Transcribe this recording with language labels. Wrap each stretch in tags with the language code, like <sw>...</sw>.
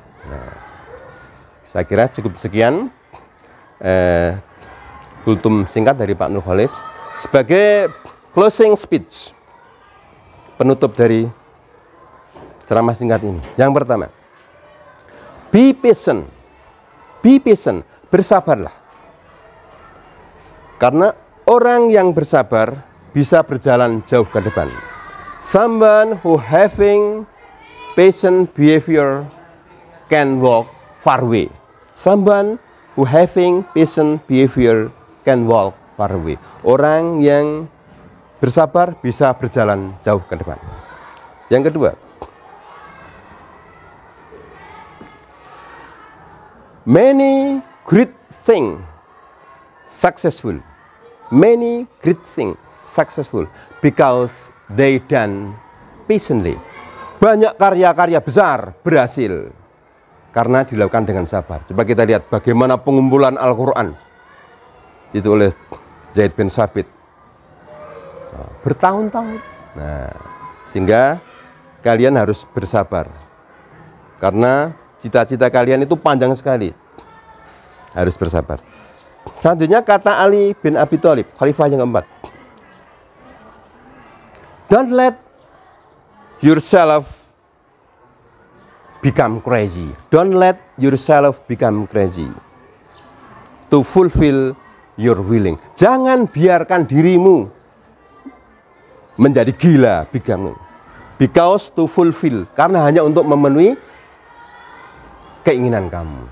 <id>Nah, saya kira cukup sekian kultum singkat dari Pak Nurholis sebagai</id> <en>closing speech,</en> <id>penutup dari ceramah singkat ini. Yang pertama,</id> <en>be patient,</en> <id>bersabarlah. Karena orang yang bersabar bisa berjalan jauh ke depan.</id> <en>Someone who having patient behavior can walk far away. Someone who having patient behavior can walk far away.</en> <id>Orang yang bersabar bisa berjalan jauh ke depan. Yang kedua,</id> <en>many great things successful many great things successful because they done patiently.</en> <id>Banyak karya-karya besar berhasil karena dilakukan dengan sabar. Coba kita lihat bagaimana pengumpulan Al-Quran itu oleh Zaid bin Sabit bertahun-tahun. Nah, sehingga kalian harus bersabar karena cita-cita kalian itu panjang sekali. Harus bersabar. Selanjutnya kata Ali bin Abi Thalib, khalifah yang keempat.</id> <en>Don't let yourself become crazy. Don't let yourself become crazy to fulfill your willing.</en> <id>Jangan biarkan dirimu menjadi gila,</id> <en>because to fulfill,</en> <id>karena hanya untuk memenuhi keinginan kamu.</id>